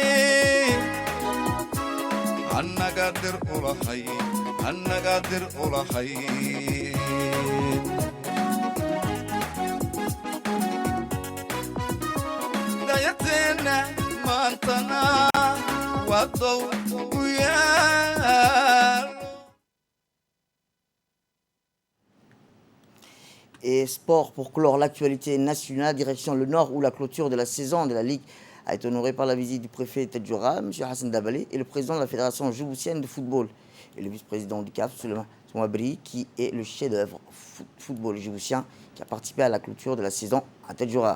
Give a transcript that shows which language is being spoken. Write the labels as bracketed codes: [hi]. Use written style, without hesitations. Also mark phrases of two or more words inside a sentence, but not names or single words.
[so] annaga dir ulahay dayatena maantana wadow u yaalo. [fr] Et sport pour clore l'actualité nationale, direction le Nord où la clôture de la saison de la Ligue a été honorée par la visite du préfet Tadjoura, M. Hassan Dabali, et le président de la Fédération djiboutienne de football et le vice-président du CAF, Souleymane Souabri, qui est le chef-d'œuvre football djiboutien qui a participé à la clôture de la saison à Tadjoura.